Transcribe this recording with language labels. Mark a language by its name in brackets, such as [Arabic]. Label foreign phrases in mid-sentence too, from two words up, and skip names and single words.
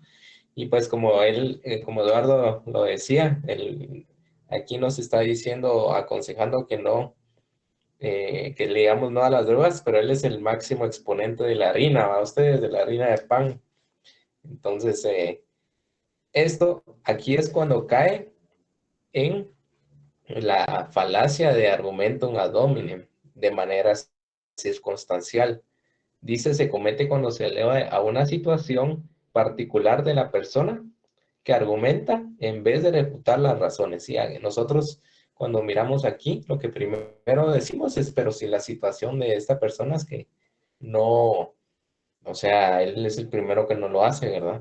[Spanish] Y pues como Eduardo lo decía, aquí nos está diciendo, aconsejando que no, que le digamos no a las drogas, pero él es el máximo exponente de la harina, ¿va? Ustedes, de la harina de pan. Entonces, esto aquí es cuando cae en la falacia de [Latin] argumentum ad hominem, [Spanish] de manera circunstancial. Dice, se comete cuando se eleva a una situación particular de la persona que argumenta en vez de refutar las razones. ¿Sí? Nosotros cuando miramos aquí, lo que primero decimos es, pero si la situación de esta persona es que no, o sea, él es el primero que no lo hace, ¿verdad?